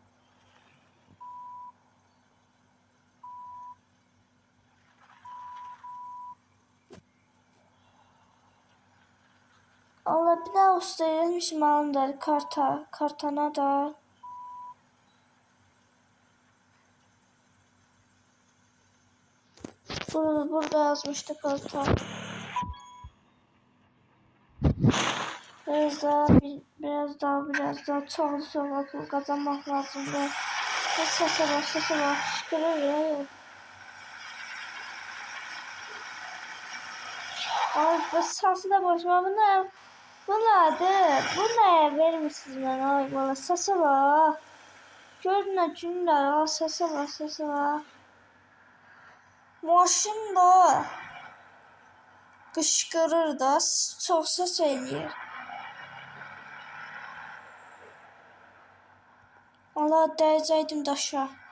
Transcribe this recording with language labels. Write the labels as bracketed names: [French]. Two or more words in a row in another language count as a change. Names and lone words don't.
[Azerbaijani] Allah, bir də usta eləmişim alımları kartana da. Burada yazmışdı karta. [Turkish] Biraz daha çok pul kazanmak lazımdı. Sese bak, şükürler ya. [Azerbaijani] Ay, bu sası da boşma, bu nədir? Bu nəyə vermişsiniz mənə? [Turkish] Ay, valla sese bak. [Azerbaijani] Gördün nə günlər, [Turkish] sese bak. [Azerbaijani] Maşın da qışqırır da, çox ses eləyir. Allah, dəyəcəkdim daşa.